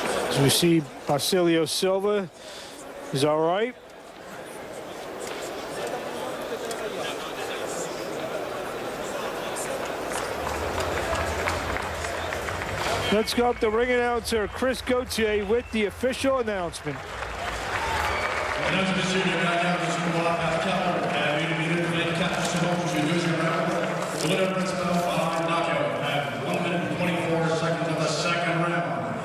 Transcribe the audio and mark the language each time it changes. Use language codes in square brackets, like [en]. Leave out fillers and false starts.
[en] As we see, Basilio Silva is all right. Let's go up to ring announcer Chris Gauthier with the official announcement. [fr] Mesdames et messieurs, le gagnant du combat par KO à 1 minute 24 secondes du deuxième round. [en] The winner principal by knockout at 1 minute 24 seconds of the second round.